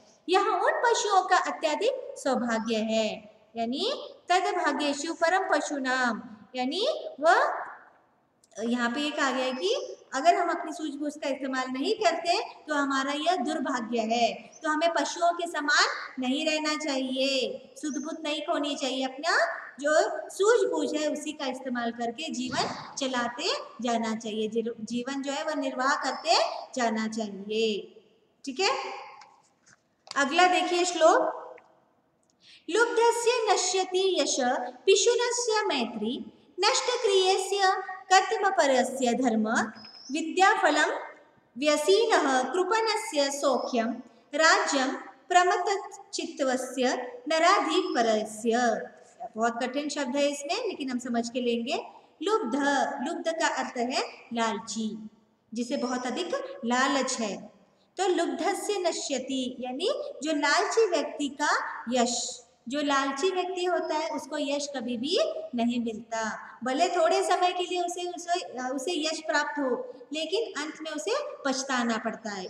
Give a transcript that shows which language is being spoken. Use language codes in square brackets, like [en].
[hi] यह उन पशुओं का अत्यधिक सौभाग्य है, यानी [sa] तद भाग्येषु परम पशु नाम, [hi] यानी वह यहाँ पे एक आ गया है कि अगर हम अपनी सूझबूझ का इस्तेमाल नहीं करते तो हमारा यह दुर्भाग्य है। तो हमें पशुओं के समान नहीं रहना चाहिए, सुध-बुध नहीं खोनी चाहिए, अपना जो सूझबूझ है उसी का इस्तेमाल करके जीवन चलाते जाना चाहिए, जीवन जो है वह निर्वाह करते जाना चाहिए। ठीक है, अगला देखिए श्लोक, [sa] लुब्धस्य नश्यति यश पिशुनस्य मैत्री नष्टक्रियस्य कथमपरस्य धर्म विद्याफलं व्यसीनः कृपणस्य सौख्यं राज्यं प्रमथचित्तस्य नराधिपरस्य। [hi] बहुत कठिन शब्द है इसमें, लेकिन हम समझ के लेंगे। लुब्ध, लुब्ध का अर्थ है लालची, जिसे बहुत अधिक लालच है। तो लुब्धस्य नश्यति यानी जो लालची व्यक्ति का यश, जो लालची व्यक्ति होता है उसको यश कभी भी नहीं मिलता, भले थोड़े समय के लिए उसे यश प्राप्त हो, लेकिन अंत में उसे पछताना पड़ता है।